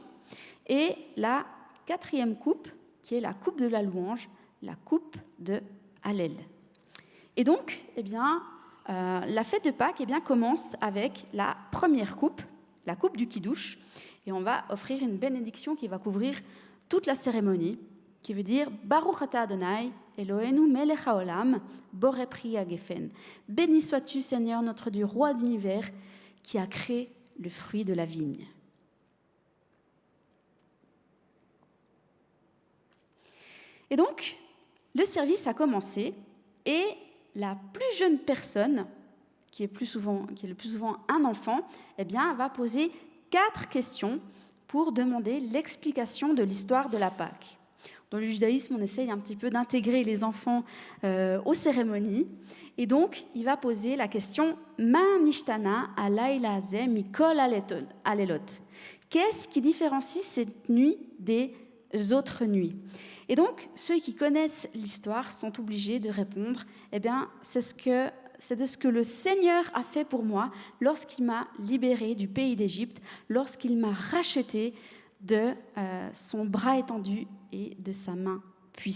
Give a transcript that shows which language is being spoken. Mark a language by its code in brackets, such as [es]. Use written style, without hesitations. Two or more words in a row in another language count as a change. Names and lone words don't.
[fr] Et la quatrième coupe, qui est la coupe de la louange, la coupe de Hallel. Et donc, la fête de Pâques commence avec la première coupe, la coupe du Kiddush, et on va offrir une bénédiction qui va couvrir toute la cérémonie, qui veut dire [he] ברוך אתה ה׳ אלהינו מלך העולם בורא פרי הגפן. [fr] Béni sois-tu, Seigneur, notre Dieu, roi de l'univers, qui a créé le fruit de la vigne. Et donc, le service a commencé et la plus jeune personne, qui est le plus souvent un enfant, va poser 4 questions pour demander l'explication de l'histoire de la Pâque. Dans le judaïsme, on essaye un petit peu d'intégrer les enfants aux cérémonies. Et donc, il va poser la question « [he] מה נשתנה הלילה הזה מכל הלילות [fr] » Qu'est-ce qui différencie cette nuit des autres nuits? Et donc, ceux qui connaissent l'histoire sont obligés de répondre « c'est de ce que le Seigneur a fait pour moi lorsqu'il m'a libéré du pays d'Égypte, lorsqu'il m'a racheté de son bras étendu et de sa main puissante.